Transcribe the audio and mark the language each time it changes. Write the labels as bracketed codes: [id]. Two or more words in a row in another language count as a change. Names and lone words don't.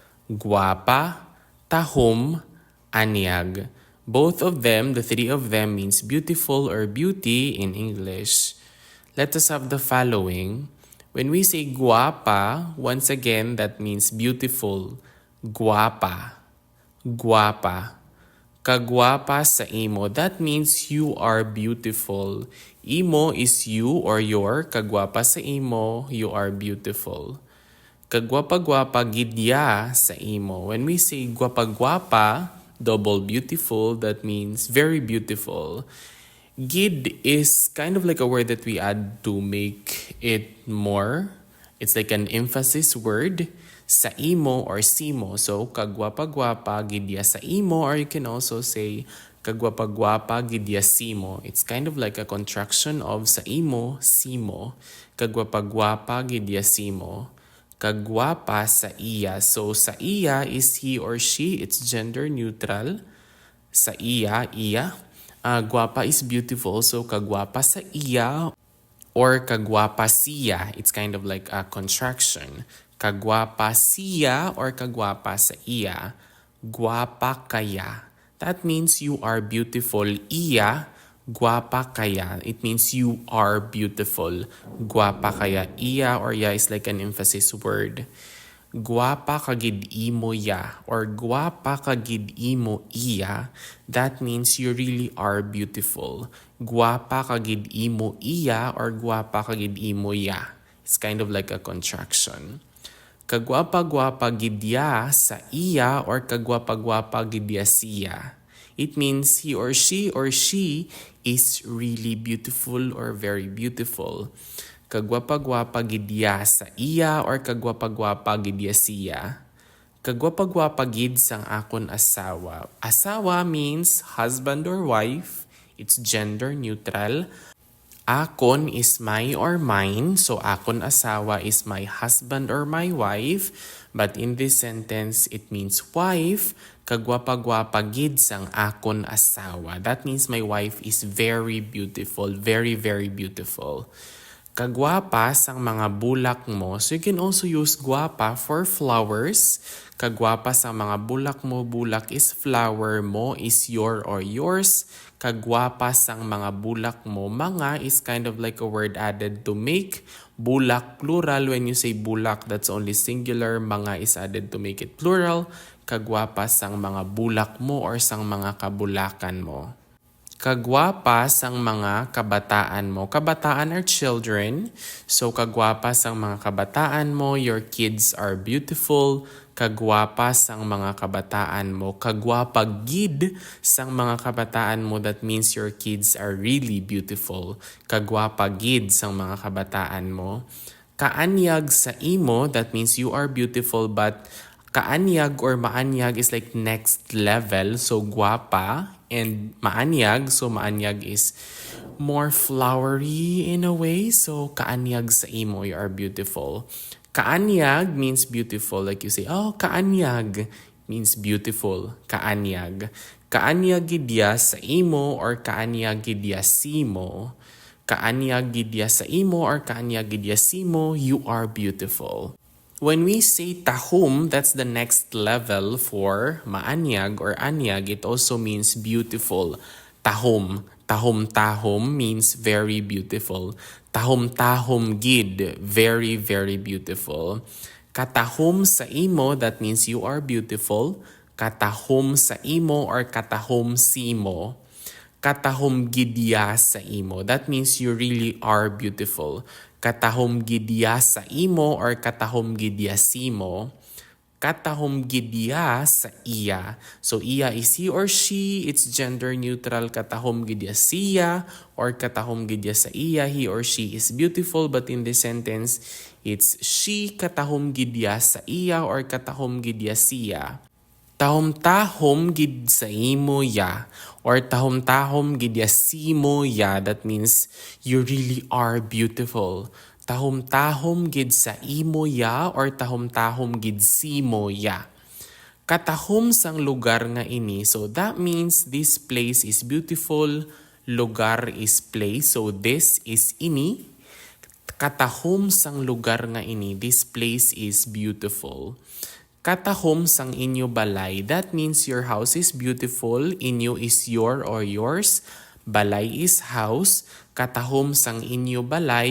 [hil] Guapa, tahum, anyag. [en] Both of them, the three of them, means beautiful or beauty in English. Let us have the following. When we say guapa, once again, that means beautiful. [hil] Guapa. Guapa. Kagwapa sa imo. [en] That means you are beautiful. Imo is you or your. [hil] Kagwapa sa imo, [en] you are beautiful. [hil] Kagwapa-gwapa gidya sa imo. [en] When we say gwapa-gwapa, double beautiful, that means very beautiful. Gid is kind of like a word that we add to make it more. It's like an emphasis word. [hil] Sa imo or simo. So, kagwapa-gwapa gidya sa imo, [en] or you can also say [hil] kagwapa-gwapa gidya simo. [en] It's kind of like a contraction of [hil] sa imo, [en] simo. [hil] Kagwapa-gwapa gidya simo. Kagwapa sa iya. So, sa iya [en] is he or she. It's gender neutral. [hil] Sa iya, iya. [en] Gwapa is beautiful. So, [hil] kagwapa sa iya or kagwapa siya. [en] It's kind of like a contraction. [hil] Kagwapa siya or kagwapa sa iya. Gwapa kaya. [en] That means you are beautiful. [hil] Iya, gwapa kaya. [en] It means you are beautiful. [hil] Gwapa kaya. [en] Iya or ya is like an emphasis word. [hil] Gwapa kagid imo ya or gwapa kagid imo iya. [en] That means you really are beautiful. [hil] Gwapa kagid imo iya or gwapa kagid imo ya. [en] It's kind of like a contraction. [hil] Kagwapa-gwapa gidya sa iya or kagwapa-gwapa gidya siya. [en] It means he or she is really beautiful or very beautiful. [hil] Kagwapa-gwapa gidya sa iya or kagwapa-gwapa gidya siya. Kagwapa-gwapa gid sang akon asawa. [en] Asawa means husband or wife. It's gender neutral. Akon is my or mine. So, [hil] akon asawa [en] is my husband or my wife. But in this sentence, it means wife. [hil] Kagwapa-gwapa gid sang akon asawa. [en] That means my wife is very beautiful. Very, very beautiful. [hil] Kagwapa sang mga bulak mo. [en] So, you can also use gwapa for flowers. [hil] Kagwapa sang mga bulak mo. [en] Bulak is flower, mo is your or yours. [hil] Kagwapa sang mga bulak mo. [en] Mga is kind of like a word added to make. Bulak plural. When you say bulak, that's only singular. Mga is added to make it plural. [hil] Kagwapa sang mga bulak mo or sang mga kabulakan mo. Kagwapa sang mga kabataan mo. [en] Kabataan are children. So, [hil] kagwapa sang mga kabataan mo. [en] Your kids are beautiful. [hil] Kagwapa sang mga kabataan mo. Kagwapa gid sang mga kabataan mo. [en] That means your kids are really beautiful. [hil] Kagwapa gid sang mga kabataan mo. Kaanyag sa imo. [en] That means you are beautiful, but kaanyag or maanyag is like next level. So, gwapa and maanyag. So, maanyag is more flowery in a way. So, [hil] kaanyag sa imo, [en] you are beautiful. Kaanyag means beautiful. Like you say, oh, kaanyag means beautiful. [hil] Kaanyag. Kaanyag gidya sa imo or kaanyag gidya simo. Kaanyag gidya sa imo or kaanyag gidya simo, [en] you are beautiful. When we say tahum, that's the next level for maanyag or anyag. It also means beautiful. [hil] Tahum. [en] Tahum-tahum means very beautiful. [hil] Tahum-tahum gid, [en] very, very beautiful. [hil] Katahum sa imo, [en] that means you are beautiful. [hil] Katahum sa imo or katahum simo. Katahum gidya sa imo, [en] that means you really are beautiful. [hil] Katahum gidya sa imo or katahum gidya simo. Katahum gidya sa iya. [en] So, iya is he or she. It's gender neutral. [hil] Katahum gidya siya or katahum gidya sa iya. [en] He or she is beautiful. But in this sentence, it's she [hil] katahum gidya sa iya or katahum gidya siya. Tahom-tahom gid sa imo ya or tahom-tahom gid ya simo ya. [en] That means you really are beautiful. [hil] Tahom-tahom gid sa imo ya or tahom-tahom gid simo ya. Katahom sang lugar nga ini. [en] So that means this place is beautiful. Lugar is place. So this is ini. [hil] Katahom sang lugar nga ini. [en] This place is beautiful. [hil] Katahom sang inyo balay. [en] That means your house is beautiful. Inyo is your or yours. Balay is house. [hil] Katahom sang inyo balay.